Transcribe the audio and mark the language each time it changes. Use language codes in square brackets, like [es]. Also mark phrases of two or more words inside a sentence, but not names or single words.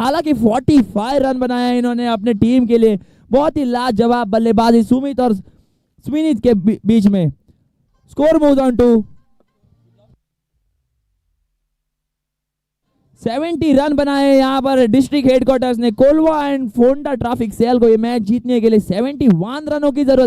[hi] हालांकि 45 रन बनाया इन्होंने अपने टीम के लिए। बहुत ही लाजवाब बल्लेबाजी सुमित और स्विनीत के बीच में। [en] score moves on to [hi] 70 रन बनाए यहाँ पर डिस्ट्रिक्ट हेडक्वार्टर्स ने। कोलवा एंड फोंडा ट्रैफिक सेल को ये मैच जीतने के लिए 71 रनों की जरूरत।